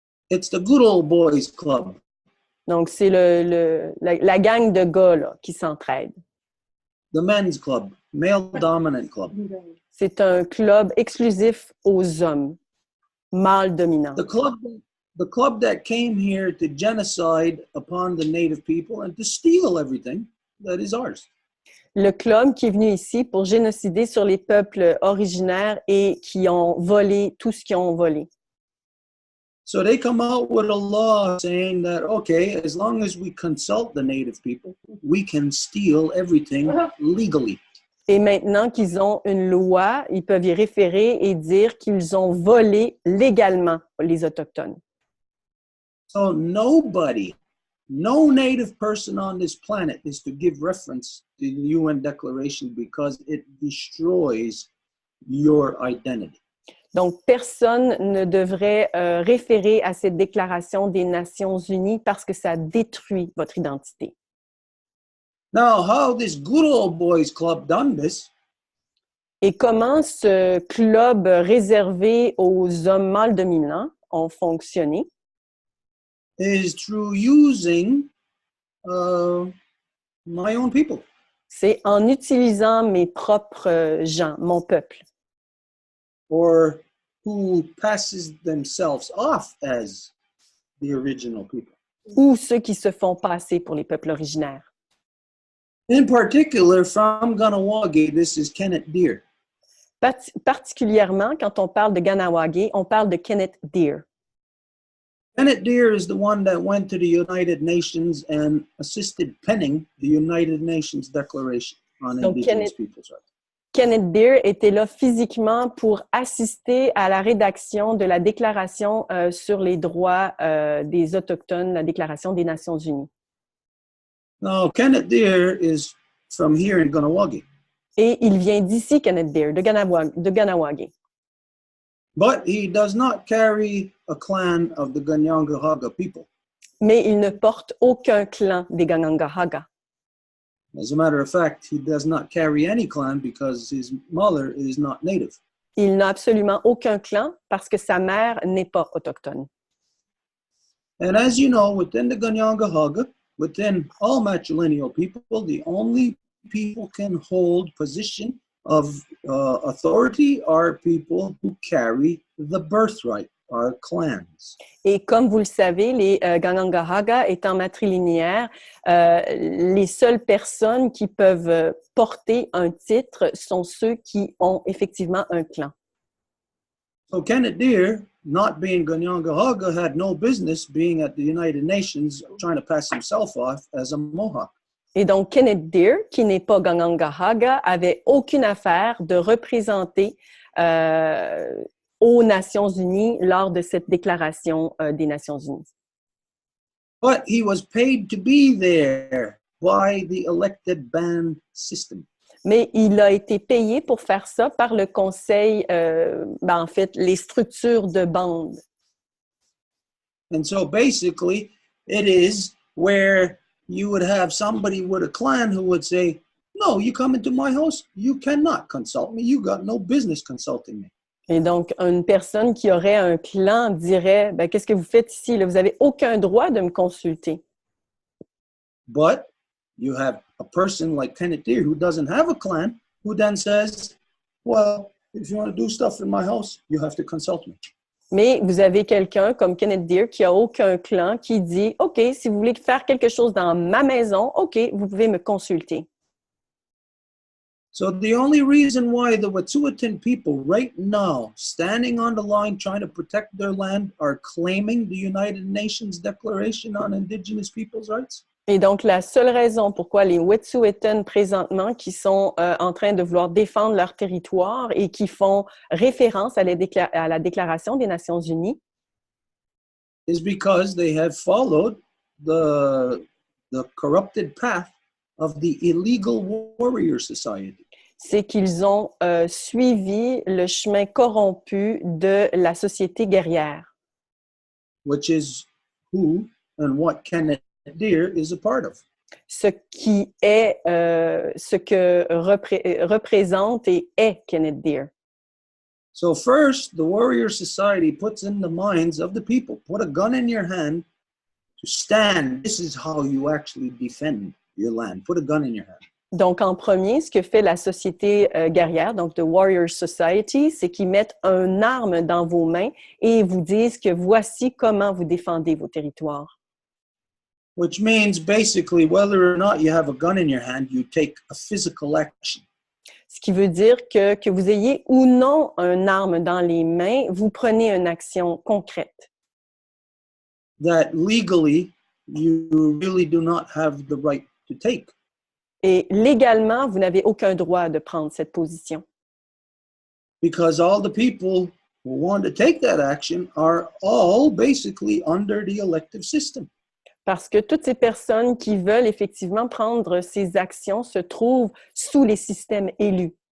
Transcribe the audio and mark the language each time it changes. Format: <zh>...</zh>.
<en>It's the good old boys club.</en> <fr>Donc, c'est la gang de gars là, qui s'entraident.</fr> <en>The men's club, male dominant club.</en> <fr>C'est un club exclusif aux hommes, mâles dominants.</fr> <en>The club that came here to genocide upon the native people and to steal everything that is ours.</en> <fr>Le club qui est venu ici pour génocider sur les peuples originaires et qui ont volé tout ce qu'ils ont volé.</fr> <en>So they come out with a law saying that, okay, as long as we consult the native people, we can steal everything legally.</en> <fr>Et maintenant qu'ils ont une loi, ils peuvent y référer et dire qu'ils ont volé légalement les Autochtones.</fr> <en>So nobody, no native person on this planet is to give reference to the UN Declaration because it destroys your identity.</en> <fr>Donc, personne ne devrait référer à cette déclaration des Nations Unies parce que ça détruit votre identité.</fr> <en>Now, how this good old boys club done this</en> <fr>Et comment ce club réservé aux hommes mâles dominants ont fonctionné?</fr> <en>is through using my own people.</en> <fr>C'est en utilisant mes propres gens, mon peuple,</fr> <en>Or who passes themselves off as the original people.</en> <fr>ou ceux qui se font passer pour les peuples originaires.</fr> <en>In particular, from Ganawagi, this is Kenneth Deere.</en> <fr>Particulièrement, quand on parle de Ganawagi, on parle de Kenneth Deere.</fr> <en>Kenneth Deere is the one that went to the United Nations and assisted penning the United Nations Declaration on</en> <fr>Donc,</fr> <en>Indigenous Peoples' Rights.</en> <fr>Kenneth Deere était là physiquement pour assister à la rédaction de la Déclaration sur les droits des Autochtones, la Déclaration des Nations Unies.</fr> <en>Now, Kenneth Deere is from here in Ganawagi,</en> <fr>Et il vient d'ici, Kenneth Deere, de Ganawagi.</fr> <en>but he does not carry a clan of the Ganyangahaga people.</en> <fr>Mais il ne porte aucun clan des Ganyangahaga.</fr> <en>As a matter of fact, he does not carry any clan because his mother is not native.</en> <fr>Il n'a absolument aucun clan parce que sa mère n'est pas autochtone.</fr> <en>And as you know, within the Ganyangahaga, within all matrilineal people, the only people can hold position of authority are people who carry the birthright, are clans.</en> <fr>Et comme vous le savez, les Ganyangahaga étant matrilinéaires, les seules personnes qui peuvent porter un titre sont ceux qui ont effectivement un clan.</fr> <en>So Kenneth Deere, not being Ganyangahaga, had no business being at the United Nations trying to pass himself off as a Mohawk.</en> <fr>Et donc, Kenneth Deere, qui n'est pas Ganyangahaga, avait aucune affaire de représenter aux Nations Unies lors de cette déclaration des Nations Unies.</fr> <en>But he was paid to be there by the elected band system.</en> <fr>Mais il a été payé pour faire ça par le conseil, en fait, les structures de bande.</fr> <en>And so basically, it is where you would have somebody with a clan who would say, no, you come into my house, you cannot consult me, you got no business consulting me.</en> <fr>Et donc, une personne qui aurait un clan dirait, ben, qu'est-ce que vous faites ici? Là? Vous n'avez aucun droit de me consulter.</fr> <en>But you have a person like Kenneth Deere who doesn't have a clan, who then says, well, if you want to do stuff in my house, you have to consult me.</en> <fr>Mais vous avez quelqu'un comme Kenneth Deere qui n'a aucun clan qui dit, OK, si vous voulez faire quelque chose dans ma maison, OK, vous pouvez me consulter.</fr> <en>So the only reason why the Wet'suwet'en people right now, standing on the line trying to protect their land, are claiming the United Nations Declaration on Indigenous Peoples' Rights?</en> <fr>Et donc, la seule raison pourquoi les Wet'suwet'en présentement, qui sont en train de vouloir défendre leur territoire et qui font référence à la Déclaration des Nations Unies,</fr> <en>is because they have followed the corrupted path of the illegal warrior society.</en> <fr>c'est qu'ils ont suivi le chemin corrompu de la société guerrière,</fr> <en>Which is who and what Kenneth Deer is a part of.</en> <fr>ce qui est ce que représente et est Kenneth Deer.</fr> <en>So first, the warrior society puts in the minds of the people, put a gun in your hand to stand. This is how you actually defend your land. Put a gun in your hand.</en> <fr>Donc, en premier, ce que fait la société guerrière, donc</fr> <en>The Warrior Society,</en> <fr>c'est qu'ils mettent une arme dans vos mains et vous disent que voici comment vous défendez vos territoires.</fr> <en>Which means basically, whether or not you have a gun in your hand, you take a physical action.</en> <fr>Ce qui veut dire que vous ayez ou non une arme dans les mains, vous prenez une action concrète.</fr> <en>That legally, you really do not have the right to take.</en> <fr>Et légalement, vous n'avez aucun droit de prendre cette position.</fr> <en>Because all the people who want to take that action are all basically under the elective system.</en> <fr>Parce que toutes ces personnes qui veulent effectivement prendre ces actions se trouvent sous les systèmes élus,</fr>